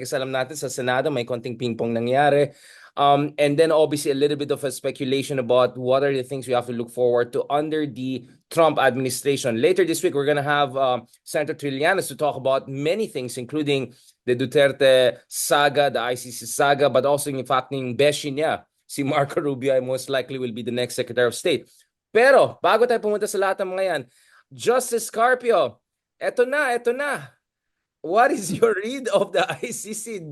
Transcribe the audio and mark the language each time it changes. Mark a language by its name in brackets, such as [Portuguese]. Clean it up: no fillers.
[Filipino] Kasi alam natin sa Senado may konting ping-pong nangyari. [English] And then obviously a little bit of a speculation about what are the things we have to look forward to under the Trump administration. Later this week, we're going to have Senator Trillanes to talk about many things, including the Duterte saga, the ICC saga, but also in fact [Filipino] yung beshi niya, si [English] Marco Rubio most likely will be the next Secretary of State. [Filipino] Pero bago tayo pumunta sa lahat ng mga yan, Justice Carpio, eto na. [English] What is your read of the ICC?